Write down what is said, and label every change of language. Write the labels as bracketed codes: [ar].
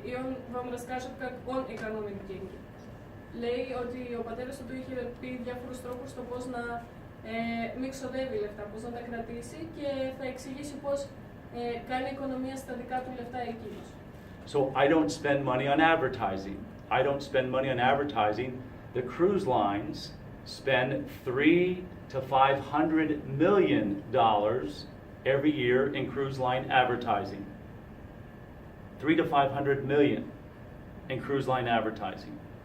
[ru] И он вам расскажет, как он экономит деньги. [el] Λέει ότι ο πατέρας του είχε πει διάφορους τρόπους στο πώς να μην ξοδεύει λεφτά, πώς να τα κρατήσει και θα εξηγήσει πώς κάνει οικονομία στα δικά του λεφτά εκείνος. [en] So I don't spend money on advertising. I don't spend money on advertising. The cruise lines spend $300 to $500 million every year in cruise line advertising. 300 to 500 million in cruise line advertising.